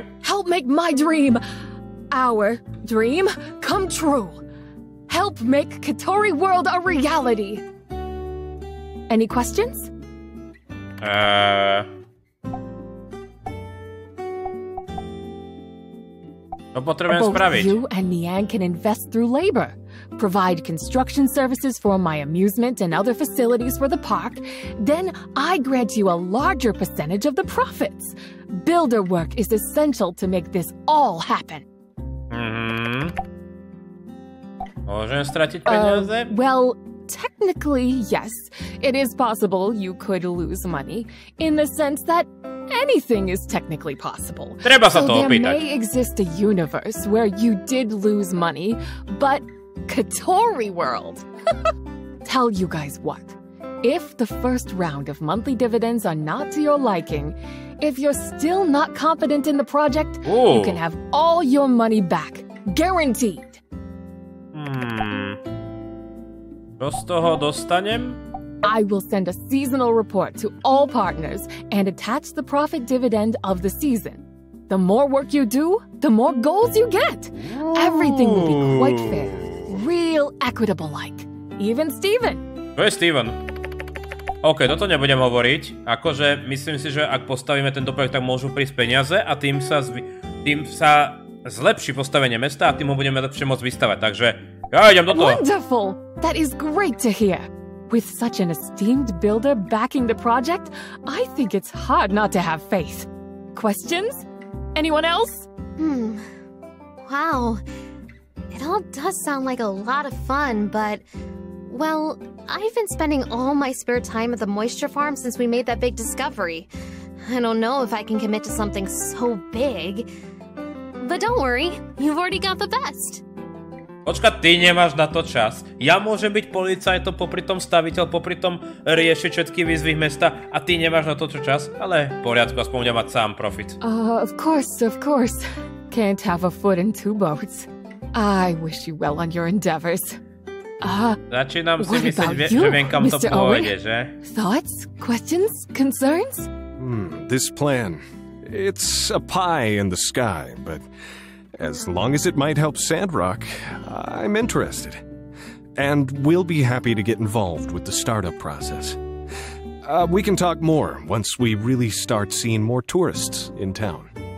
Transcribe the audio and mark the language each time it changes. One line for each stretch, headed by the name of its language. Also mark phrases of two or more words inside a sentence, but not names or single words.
English: Help make my dream, our dream, come true. Help make Katori World a reality. Any questions?
Slovak: Co potrebujem spraviť?
English: Both you and Nian can invest through labor, provide construction services for my amusement and other facilities for the park, then I grant you a larger percentage of the profits. Builder work is essential to make this all happen.
Slovak: Môžem stratiť peniaze?
English: Well, technically, yes. It is possible you could lose money, in the sense that anything is technically possible.
Slovak: Treba sa to
English: there
Slovak: opýtať.
English: may exist a universe where you did lose money, but Katori World. Tell you guys what. If the first round of monthly dividends are not to your liking, if you're still not confident in the project, you can have all your money back. Guaranteed.
Slovak: Čo z toho dostanem?
English: I will send a seasonal report to all partners and attach the profit dividend of the season. The more work you do, the more goals you get. Everything will be quite fair. Real equitable-like. Even Steven.
Slovak: To je Steven. OK, toto nebudem hovoriť. Akože myslím si, že ak postavíme tento projekt, tak môžu prísť peniaze a tým sa zlepší postavenie mesta a tým ho budeme lepšie môcť vystavať. Takže ja idem do toho.
English: Wonderful! That is great to hear. With such an esteemed builder backing the project, I think it's hard not to have faith. Questions? Anyone else? Wow. It all does sound like a lot of fun, but... Well, I've been spending all my spare time at the moisture farm since we made that big discovery. I don't know if I can commit to something so big. But don't worry, you've already got the best.
Slovak: Počka, ty nemáš na to čas. Ja môžem byť policajtom, popritom staviteľ, popritom riešiť všetky výzvy mesta a ty nemáš na to čas? Ale v poriadku, aspoň budem mať sám profit.
English: Of course. Can't have a foot in two boats. I wish you well on your endeavors.
Slovak: Začínam si myslieť, že viem, kam to povede, že?
English: Thoughts? Questions? Concerns? This plan. It's a pie in the sky, but as long as it might help Sandrock, I'm interested. And we'll be happy to get involved with the startup process. We can talk more once we really start seeing more tourists in town.